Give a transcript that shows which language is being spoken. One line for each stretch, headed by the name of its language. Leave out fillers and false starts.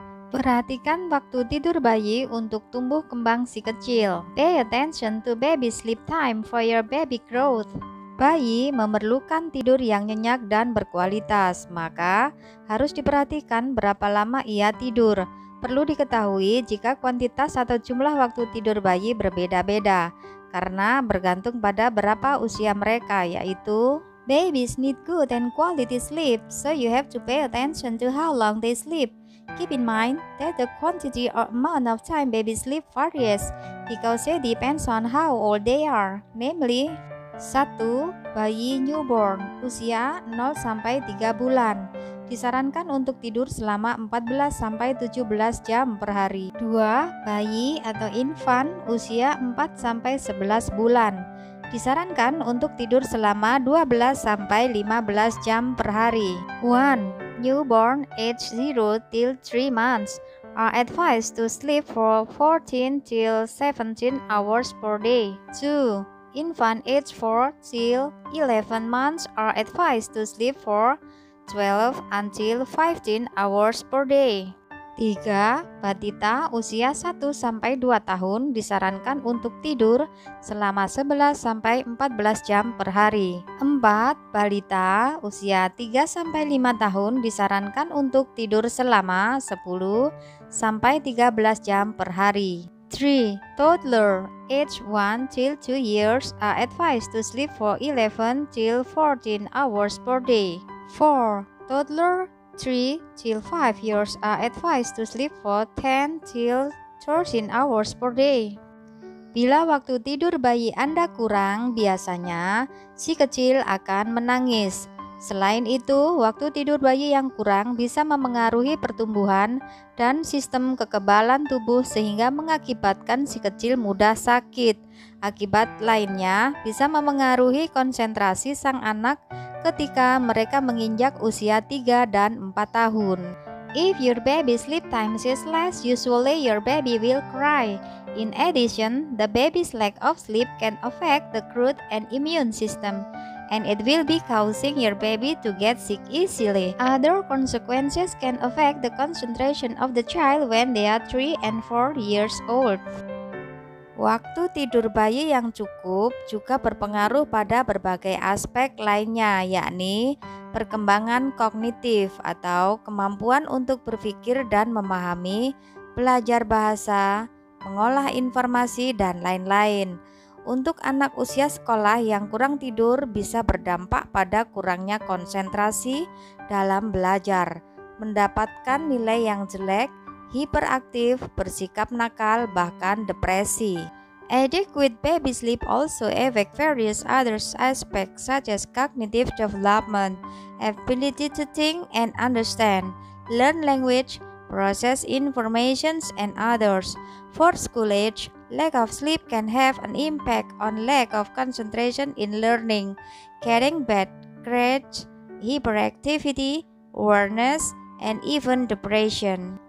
Indonesian: Perhatikan waktu tidur bayi untuk tumbuh kembang si kecil.
English: Pay attention to baby sleep time for your baby growth.
Indonesian: Bayi memerlukan tidur yang nyenyak dan berkualitas, maka harus diperhatikan berapa lama ia tidur. Perlu diketahui jika kuantitas atau jumlah waktu tidur bayi berbeda-beda, karena bergantung pada berapa usia mereka, yaitu
English: babies need good and quality sleep, so you have to pay attention to how long they sleep. Keep in mind that the quantity or amount of time baby sleep varies because it depends on how old they are, namely 1.
Indonesian: Bayi newborn usia 0-3 bulan disarankan untuk tidur selama 14-17 jam per hari. 2. Bayi atau infant usia 4-11 bulan disarankan untuk tidur selama 12-15 jam per hari. 1.
English: Newborn age 0 till 3 months are advised to sleep for 14 till 17 hours per day. 2. Infant age 4 till 11 months are advised to sleep for 12 until 15 hours per day. 3.
Indonesian: Batita usia 1-2 tahun disarankan untuk tidur selama 11-14 jam per hari. 4. Balita usia 3-5 tahun disarankan untuk tidur selama 10-13 jam per hari. 3.
English: Toddler age 1 till 2 years are advised to sleep for 11 till 14 hours per day. 4. Toddler 3 till 5 years are advised to sleep for 10 till 13 hours per day.
Indonesian: Bila waktu tidur bayi Anda kurang, biasanya si kecil akan menangis. Selain itu, waktu tidur bayi yang kurang bisa memengaruhi pertumbuhan dan sistem kekebalan tubuh sehingga mengakibatkan si kecil mudah sakit. Akibat lainnya bisa memengaruhi konsentrasi sang anak ketika mereka menginjak usia 3 dan 4 tahun.
English: If your baby sleep time is less, usually your baby will cry. In addition, the baby's lack of sleep can affect the growth and immune system, and it will be causing your baby to get sick easily. Other consequences can affect the concentration of the child when they are 3 and 4 years old.
Indonesian: Waktu tidur bayi yang cukup juga berpengaruh pada berbagai aspek lainnya, yakni perkembangan kognitif atau kemampuan untuk berpikir dan memahami, belajar bahasa, mengolah informasi, dan lain-lain. Untuk anak usia sekolah yang kurang tidur bisa berdampak pada kurangnya konsentrasi dalam belajar, mendapatkan nilai yang jelek, hiperaktif, bersikap nakal, bahkan depresi.
English: Adequate baby sleep also affect various other aspects such as cognitive development, ability to think and understand, learn language, process information, and others. For school age, lack of sleep can have an impact on lack of concentration in learning, getting bad grades, hyperactivity, awareness, and even depression.